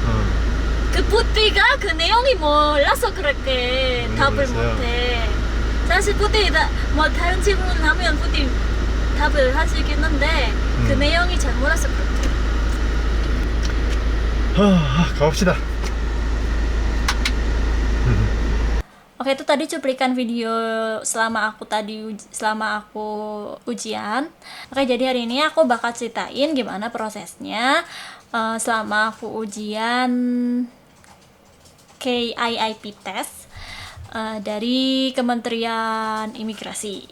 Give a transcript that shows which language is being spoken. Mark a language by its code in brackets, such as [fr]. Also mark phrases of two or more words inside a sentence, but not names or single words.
[ko] 그 부디가 그 내용이 몰라서 그렇게 답을 모르겠어요. 못해. 사실 부디 뭐 다른 질문 하면 부디 답을 하시겠는데 그 내용이 잘 몰라서 그렇게. 가봅시다. [id] Oke, itu tadi cuplikan video selama aku ujian. Oke, jadi hari ini aku bakal ceritain gimana prosesnya selama aku ujian KIIP test dari Kementerian Imigrasi.